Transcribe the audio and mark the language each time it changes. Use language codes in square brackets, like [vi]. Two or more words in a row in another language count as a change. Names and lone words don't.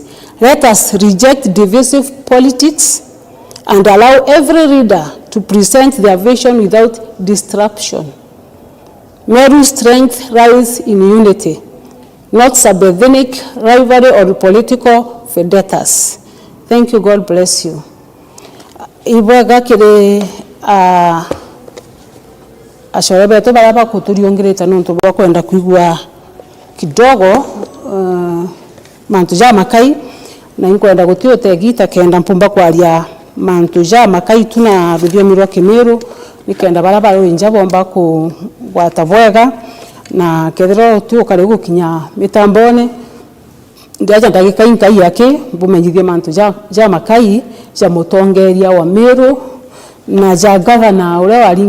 [en] Let us reject divisive politics and allow every leader to present their vision without disruption. Meru's strength lies in unity, not sub-ethnic rivalry or political vendettas. Thank you. God bless you. [mer] Ibwaga kire ashorebe to baraba kuturiongereta nonto bwa kwenda kuigwa kidogo mantu ja makai na inkwenda gutio tegita kenda mpumba kwaria mantu ja makai tuna rubio mirwa Meru nikenda baraba inja bomba ku gwatavwega na kethero tu kare gukinya mitambone ndiaja ndagika inkai yake bumenyithie mantu ja makai ja mutongeria wa Meru na ja governor ule waringi